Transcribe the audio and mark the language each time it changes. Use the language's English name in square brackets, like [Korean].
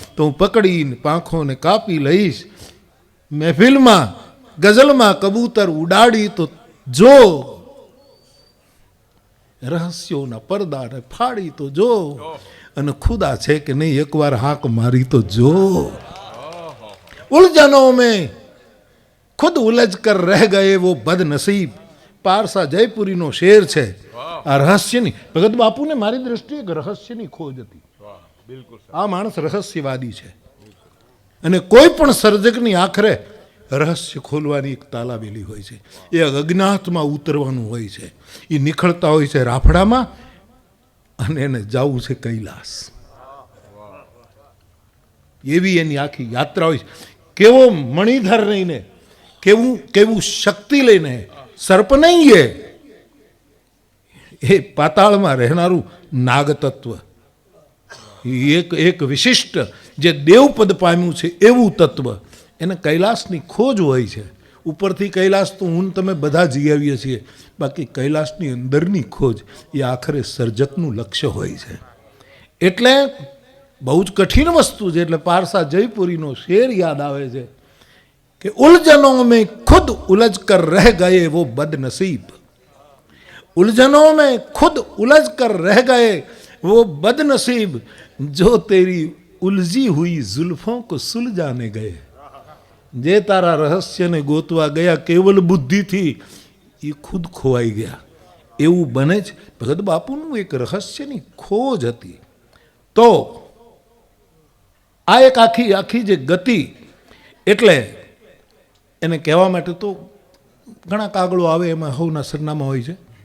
[Gujarati] તો હું પકડીને પાંખોને કાપી લઈશ. મહેફિલમાં ગઝલમાં કબૂતર ઉડાડી તો જો, રહસ્યોના પડદાને ફાડી તો જો, અને ખુદા છે કે નહીં એકવાર હાક મારી તો જો. [Hindi] ઉલઝનોं में खुद उलझ कर रह गए वो बदनसीब. [Gujarati] પારસા જયપુરીનો શેર છે. આ રહસ્યની, ભગત બાપુને મારી દ્રષ્ટિએ એક રહસ્યની ખોજ હતી. આ માણસ રહસ્યવાદી છે, અને કોઈ પણ સર્જકની આખરે રહસ્ય ખોલવાની એક તાલાવેલી હોય છે. એ અજ્ઞાતમાં ઉતરવાનું હોય છે. એ નીકળતા હોય છે રાફડામાં, અને એને જવું છે કૈલાસ. એવી એની આખી યાત્રા હોય છે. કેવો મણિધર રહીને, કેવું શક્તિ લઈને, સર્પ નહીં એ પાતાળમાં રહેનારું નાગ તત્વ, એક વિશિષ્ટ જે દેવપદ પામ્યું છે એવું તત્વ, એને કૈલાસની ખોજ હોય છે. ઉપરથી કૈલાસ તો હું તમે બધા જઈ આવીએ છીએ, બાકી કૈલાસની અંદરની ખોજ એ આખરે સર્જકનું લક્ષ્ય હોય છે. એટલે બહુ જ કઠિન વસ્તુ છે. એટલે પારસા જયપુરીનો શેર યાદ આવે છે કે [Hindi] ઉલઝનों में खुद उलझ कर रह गए वो बदनसीब. उलझनों में खुद उलझ कर रह गए वो बदनसीब जो तेरी उलझी हुई जुल्फों को सुलझाने गए. [Gujarati] જે તારા રહસ્યને ગોતવા ગયા કેવલ બુદ્ધિથી એ ખુદ ખોવાઈ ગયા. એવું બને જ. ભગત બાપુનું એક રહસ્યની ખોજ હતી. તો આ એક આખી જે ગતિ, એટલે એને કહેવા માટે તો ઘણા કાગળો આવે, એમાં હવના સરનામા હોય છે.